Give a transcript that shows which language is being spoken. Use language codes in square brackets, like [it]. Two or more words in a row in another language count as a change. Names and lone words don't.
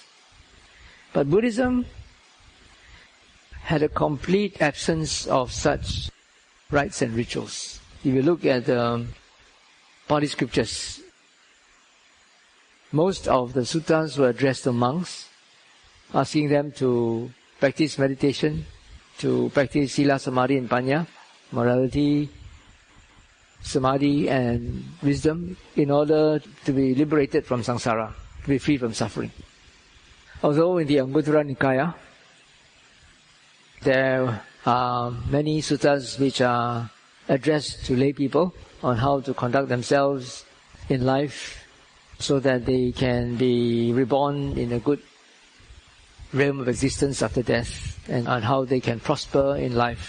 [en] But Buddhism had a complete absence of such rites and rituals. If you look at the Pali scriptures, most of the suttas were addressed to monks, asking them to practice meditation, to practice [pi] sila, samadhi [en] and panya, morality, samadhi and wisdom, in order to be liberated from samsara, to be free from suffering. Although in the Anguttara Nikaya, there are many suttas which are addressed to lay people on how to conduct themselves in life so that they can be reborn in a good realm of existence after death, and on how they can prosper in life.